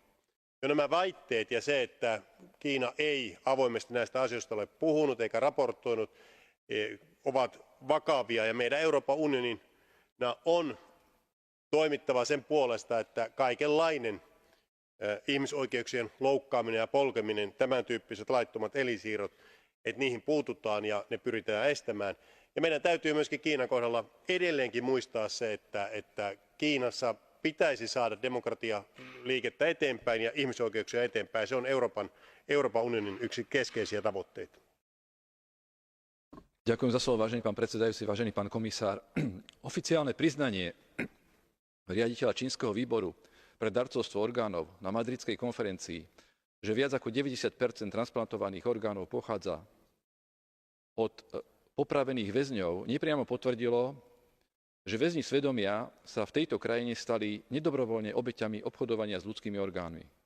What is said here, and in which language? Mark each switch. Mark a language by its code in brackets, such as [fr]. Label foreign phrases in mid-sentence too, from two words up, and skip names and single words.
[fi] Jo nämä väitteet ja se, että Kiina ei avoimesti näistä asioista ole puhunut eikä raportoinut, ovat vakavia ja meidän Euroopan unionin on toimittava sen puolesta, että kaikenlainen ihmisoikeuksien loukkaaminen ja polkeminen, tämän tyyppiset laittomat elinsiirrot, että niihin puututaan ja ne pyritään estämään. Ja meidän täytyy myöskin Kiinan kohdalla edelleenkin muistaa se, että Kiinassa pitäisi saada demokratialiikettä eteenpäin ja ihmisoikeuksia eteenpäin. Se on Euroopan unionin yksi keskeisiä tavoitteita. [sk] Ďakujem za slovo, vážený pán predsedajúci, vážený pán komisár. Oficiálne priznanie riaditeľa čínskeho výboru pre darcovstvo orgánov na madridskej konferencii, že viac ako 90% transplantovaných orgánov pochádza od popravených väzňov, nepriamo potvrdilo, že väzni svedomia sa v tejto krajine stali nedobrovoľne obeťami obchodovania s ľudskými orgánmi.